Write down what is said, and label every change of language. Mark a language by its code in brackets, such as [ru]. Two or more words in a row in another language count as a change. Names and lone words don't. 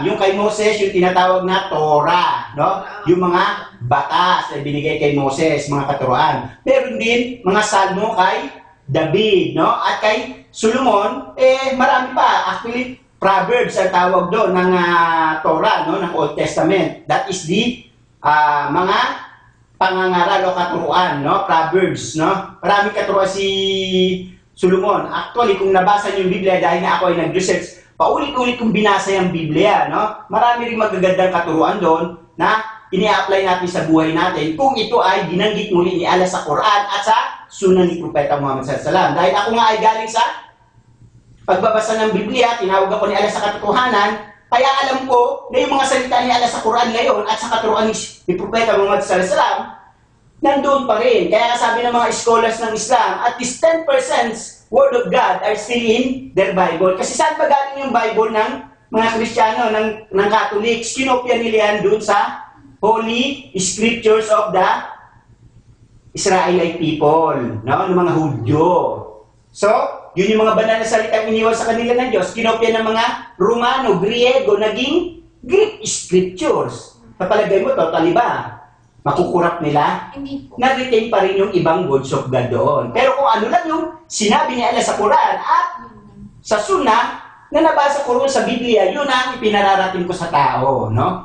[tl] Yung kay Moses, yung tinatawag na Torah, no? Yung mga batas na binigay kay Moses, mga katuruan. Meron din mga salmo kay David, no? At kay Solomon, marami pa. Actually, Proverbs ang tawag doon ng Torah, no? Ng Old Testament. [en] That is the [tl] mga pangangaral o katuruan, no? Proverbs, no? Maraming katuruan si Solomon. Actually, kung nabasa niyo yung Biblia, dahil nga ako ay nag-research, paulit-ulit kong binasa yung Biblia, no? Marami rin magagandang katuruan doon na ini-apply natin sa buhay natin kung ito ay binanggit muli ni Allah sa Quran at sa Sunnah ni Propeta Muhammad [ar] صلى الله عليه وسلم. [tl] Dahil ako nga ay galing sa pagbabasa ng Biblia, tinawag ako ni Allah sa katotohanan, kaya alam ko na yung mga salita ni Allah sa Quran ngayon at sa katuruan ni Propeta Muhammad [ar] صلى الله عليه وسلم, [tl] nandoon pa rin. Kaya sabi ng mga scholars ng Islam, [en] at least 10% Word of God are still in their Bible. [tl] Kasi saan ba galing yung Bible ng mga Kristiyano, ng Catholics? Kinopya nila yan doon sa [en] Holy Scriptures of the Israelite people, [tl] no? Ng mga Hudyo. So, yun yung mga banal na salitang iniwan sa kanila ng Diyos. Kinopya ng mga Romano, Griego, naging [en] Greek Scriptures. [tl] Kapalagay mo, totally ba? Makukurap nila? Hindi po. Na-retain pa rin yung ibang [en] words of God [tl] doon. Pero kung ano lang yung sinabi ni Allah sa Quran at sa Sunnah, na nabasa ko rin sa Biblia, yun ang ipinararating ko sa tao, no?